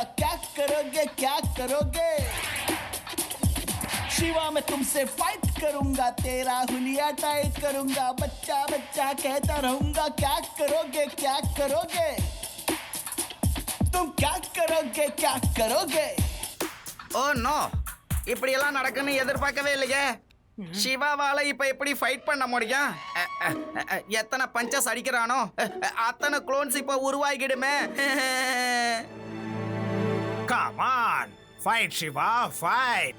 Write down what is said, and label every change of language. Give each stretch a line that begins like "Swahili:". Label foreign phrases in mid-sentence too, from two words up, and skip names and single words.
Hindi: क्या करोगे, क्या करोगे? शिवा मैं तुमसे फाइट करूंगा, तेरा हुलिया टाइट करूंगा, बच्चा बच्चा कहता रहूंगा. क्या करोगे, क्या करोगे तुम, क्या करोगे, क्या करोगे?
Tamil: ஓ நோ, இப்படி எல்லாம் நடக்குன்னு எதிர்பார்க்கவே இல்லையே. சிவாவால இப்ப எப்படி ஃபைட் பண்ண முடியும்? எத்தனை பஞ்சஸ் அடிக்கிறானோ அத்தனை குளோன்ஸ் இப்ப உருவாகிடுமே.
English: come on, fight Shiva, fight.